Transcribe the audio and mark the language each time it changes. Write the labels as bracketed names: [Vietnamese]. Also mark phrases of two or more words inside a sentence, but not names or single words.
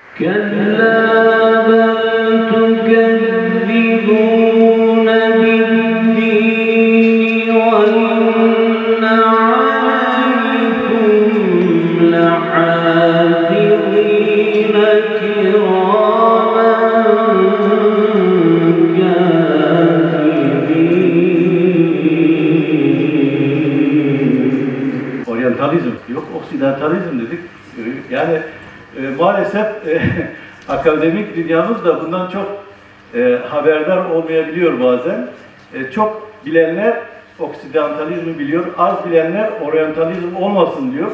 [Arabic] كلا بل تكذبون بالدين وإن عليكم لحافظين كراما كاتبين. [Turkish] Oryantalizm yok, oksidantalizm dedik. Yani maalesef akademik dünyamız da bundan çok haberdar olmayabiliyor bazen. Çok bilenler oksidantalizmi biliyor, az bilenler oryantalizm olmasın diyor.